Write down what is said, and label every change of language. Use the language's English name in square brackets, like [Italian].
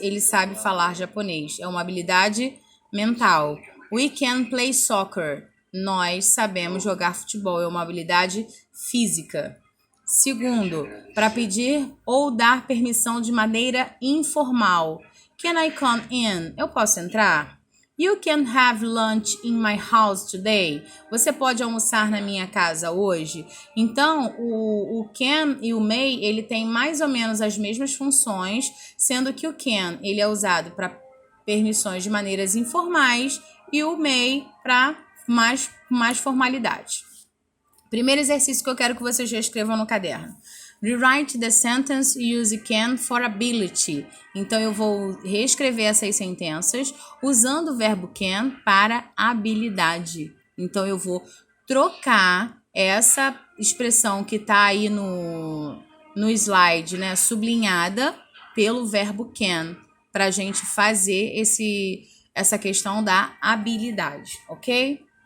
[Portuguese] Ele sabe falar japonês. É uma habilidade mental. [English] We can play soccer. [Portuguese] Nós sabemos jogar futebol. É uma habilidade física. Segundo, para pedir ou dar permissão de maneira informal. [English] Can I come in? [Portuguese] Eu posso entrar? [English] You can have lunch in my house today. [Portuguese] Você pode almoçar na minha casa hoje? Então, o can e o may, ele tem mais ou menos as mesmas funções, sendo que o can, ele é usado para permissões de maneiras informais e o may para mais formalidade. Primeiro exercício que eu quero que vocês já escrevam no caderno. [English] Rewrite the sentence use can for ability. [Portuguese] Então, eu vou reescrever essas sentenças usando o verbo can para habilidade. Então, eu vou trocar essa expressão que está aí no slide, né, sublinhada, pelo verbo can, para a gente fazer essa questão da habilidade, ok?